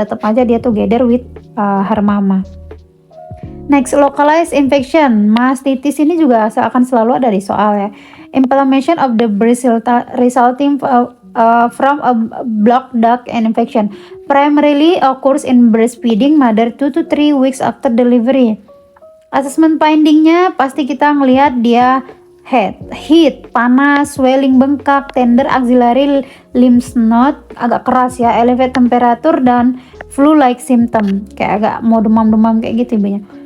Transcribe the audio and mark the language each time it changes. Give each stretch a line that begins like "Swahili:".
Indonesian: Tetap aja dia
English: together with her mama. Next, localized infection.
Indonesian: Mastitis ini juga akan selalu ada di soal ya.
English: Inflammation of the breast resulting from a blocked duct infection primarily occurs in breastfeeding mother 2 to 3 weeks after delivery.
Indonesian: Assessment findingnya pasti kita ngelihat dia heat, panas, swelling bengkak,
English: tender axillary lymph node,
Indonesian: agak keras ya,
English: elevate temperature
Indonesian: dan
English: flu-like symptom,
Indonesian: kayak agak mau demam-demam kayak gitu ibunya.